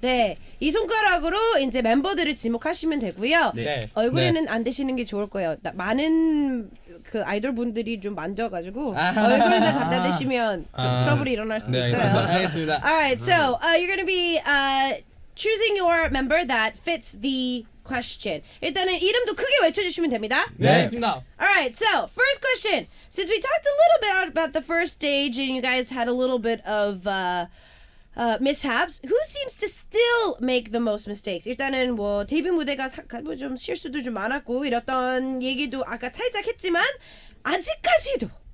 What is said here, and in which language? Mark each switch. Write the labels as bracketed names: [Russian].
[Korean] 네, 이 손가락으로 이제 멤버들을 지목하시면 되고요. 네. 얼굴에는 안 대시는 게 좋을 거예요. 많은 그 아이돌 분들이 좀 만져가지고 얼굴에 갖다 대시면 좀 트러블이 일어날 수도 있어요. 알겠습니다. [English] Alright, so you're gonna be choosing your member that fits the question. [Korean] 일단은 이름도 크게 외쳐주시면 됩니다. 네, 알겠습니다. [English] Alright, so first question. Since we talked a little bit about the first stage and you guys had a little bit of mishaps, who seems to still make the most mistakes? [Korean] 일단은 뭐 데뷔 무대가 좀 실수도 좀 많았고 이랬던 얘기도 아까 살짝 했지만 아직도